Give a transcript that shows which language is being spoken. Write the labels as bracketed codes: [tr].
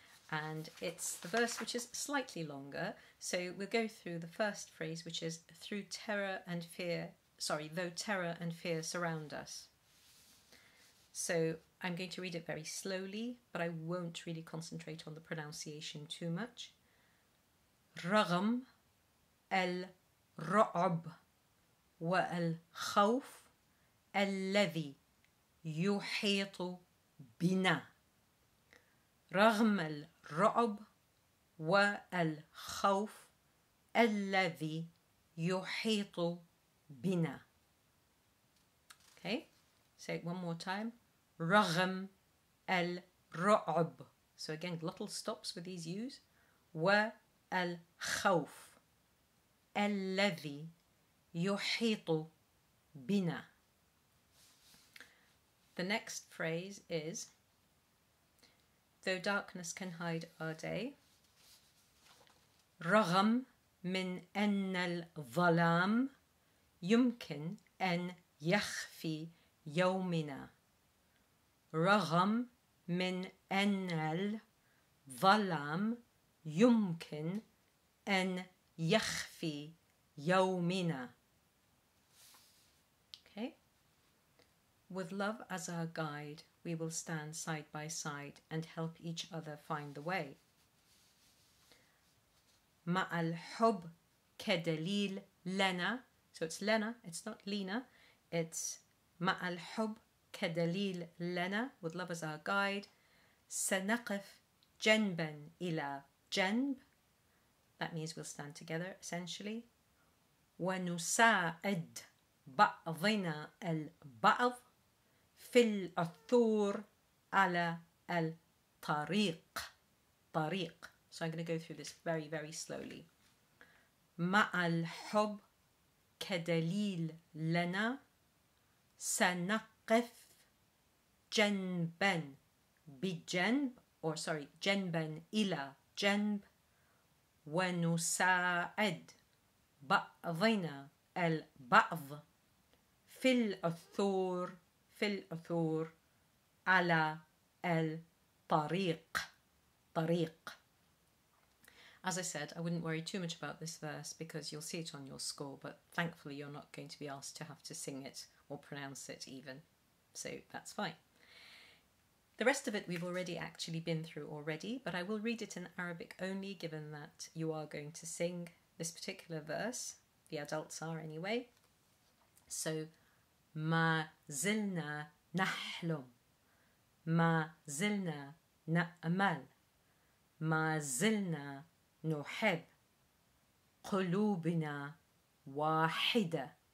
[en] And it's the verse which is slightly longer. So we'll go through the first phrase, which is though terror and fear surround us. So I'm going to read it very slowly, but I won't really concentrate on the pronunciation too much. [ar] رغم الرعب والخوف الذي يحيط بنا. رغم الرعب والخوف الذي يحيط بنا. [en] Okay, say it one more time. [ar] رغم الرعب. [en] So again, glottal stops with these U's. [ar] والخوف الذي يحيط بنا. [en] The next phrase is though darkness can hide our day. [ar] رغم من أن الظلام يمكن أن يخفي يومنا. رغم من أن الظلام يمكن أن يخفي يومنا. [en] Okay? With love as our guide, we will stand side by side and help each other find the way. [ar] مع الحب كدليل لنا. [en] So it's Lena, it's not Lena. It's [ar] مع الحب كدليل لنا, [en] would love as our guide. [ar] سنقف جنبا إلى جنب, [en] that means we'll stand together essentially. [ar] ونساعد بعضنا البعض في العثور على الطريق. طريق. [en] So I'm going to go through this very, very slowly. [ar] مع الحب كدليل لنا سنقف جنبا بجنب, [en] or sorry, [ar] جنبا إلى جنب, ونساعد بعضنا البعض في العثور على الطريق. طريق. [en] As I said, I wouldn't worry too much about this verse because you'll see it on your score, but thankfully you're not going to be asked to have to sing it or pronounce it even, so that's fine. The rest of it we've already actually been through already, but I will read it in Arabic only, given that you are going to sing this particular verse. The adults are anyway. [ar] So, ما زلنا نحلم, ما زلنا نأمل, ما زلنا نحب, قلوبنا واحدة.